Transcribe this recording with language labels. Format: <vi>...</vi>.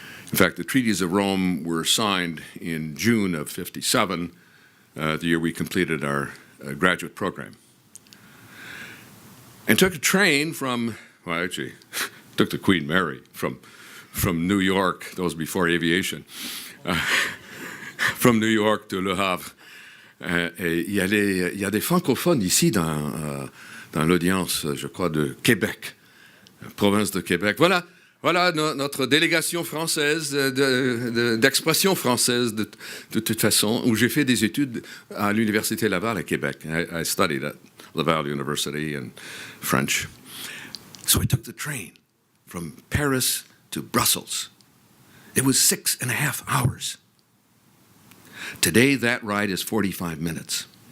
<en>In fact, the treaties of Rome were signed in June of '57, the year we completed our graduate program. And took a train from, well, actually, took the Queen Mary from New York, that was before aviation, from New York to Le Havre.</en> <fr>Il y a des francophones ici dans l'audience, je crois, de Québec, province de Québec. Voilà notre délégation française, d'expression française de toute façon, où j'ai fait des études à l'Université Laval à Québec.</fr> <en>I studied at Laval University in French. So I took the train from Paris to Brussels. It was 6.5 hours. Today, that ride is 45 minutes.</en>